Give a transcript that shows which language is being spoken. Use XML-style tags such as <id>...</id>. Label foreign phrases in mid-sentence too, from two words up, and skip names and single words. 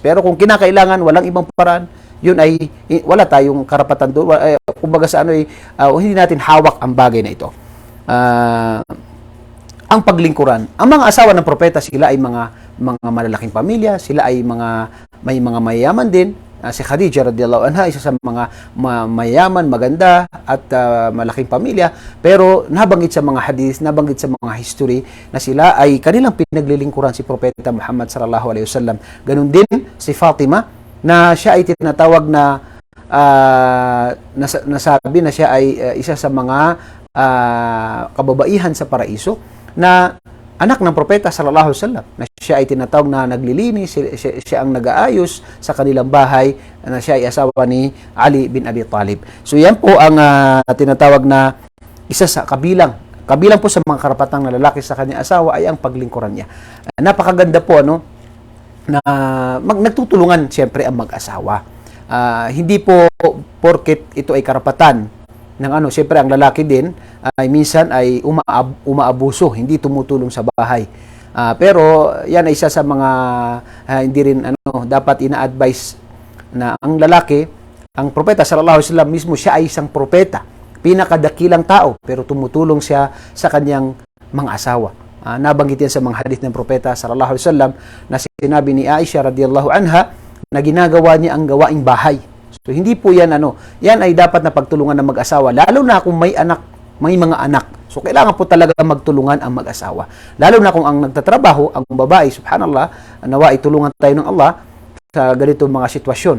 <tl>Pero kung kinakailangan, walang ibang paraan, yun ay wala tayong karapatan doon. Kumbaga sa hindi natin hawak ang bagay na ito. Ang paglingkuran. Ang mga asawa ng propeta, sila ay mga malalaking pamilya, sila ay may mga mayayaman din. Si Khadija</tl> <ar>رضي الله عنها,</ar> <tl>isa sa mga mayayaman, maganda at malaking pamilya, pero nabanggit sa mga hadith, nabanggit sa mga history na sila ay kanilang pinaglilingkuran si Propeta Muhammad</tl> <ar>صلى الله عليه وسلم.</ar> <tl>Ganun din si Fatima, na siya ay tinatawag na nasabi na siya ay isa sa mga kababaihan sa paraiso, na anak ng propeta</tl> <ar>صلى الله عليه وسلم,</ar> <tl>na siya ay tinatawag na naglilinis, siya ang nag-aayos sa kanilang bahay, na siya ay asawa ni Ali bin Abi Talib. So yan po ang tinatawag na isa sa kabilang po sa mga karapatang na lalaki sa kanyang asawa ay ang paglingkuran niya. Napakaganda po na nagtutulungan siyempre ang mag-asawa. Hindi po porket ito ay karapatan ng siyempre ang lalaki din ay minsan ay umaabuso, hindi tumutulong sa bahay. Pero yan ay isa sa mga hindi rin dapat ina-advise na ang lalaki, ang propeta</tl> <ar>صلى الله عليه وسلم</ar> <tl>mismo, siya ay isang propeta, pinakadakilang tao, pero tumutulong siya sa kanyang mga asawa. Nabanggit yan sa mga hadith ng propeta</tl> <ar>صلى الله عليه وسلم</ar> <tl>na sinabi ni Aisha</tl> <ar>رضي الله عنها</ar> <tl>na ginagawa niya ang gawaing bahay. So hindi po yan yan ay dapat na pagtulungan ng mag-asawa, lalo na kung may mga anak. So kailangan po talaga magtulungan ang mag-asawa. Lalo na kung ang nagtatrabaho, ang babae, subhanallah, nawa itulungan tayo ng Allah sa ganito mga sitwasyon.</tl>